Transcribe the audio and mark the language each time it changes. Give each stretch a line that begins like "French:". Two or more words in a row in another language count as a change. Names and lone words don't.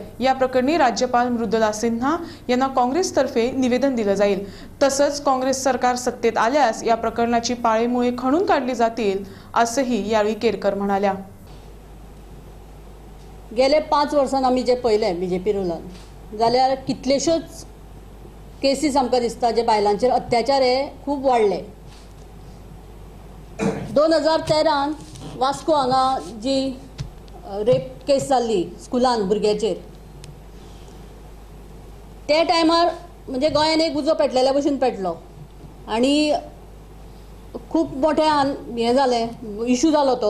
Marathi: या प्रकरणी राज्यपाल मृदुला सिन्हा यांना काँग्रेसतर्फे निवेदन दिले जाईल। तसंच काँग्रेस सरकार सत्तेत आल्यास या प्रकरणाची पाळेमुळे खणून काढली जातील असंही यावेळी केरकर म्हणाल्या।
Konkani: गेले 5 वर्षां आम्ही जे पहिले बीजेपी रुलान जाल्यार कितलेश्योच केसीस आमकां दिसता जे बायलांचेर अत्याचार हे खूब वाडले। 2013 वास्को हांगा जी
English: rape case
Konkani: जाल्ली स्कुलान भुरग्याचेर, ते टायमार म्हणजे गोंयान एक उजो पेटलेल्या भशेन पेटलो आनी खूब मोठें हें जालें, इशू जालो तो।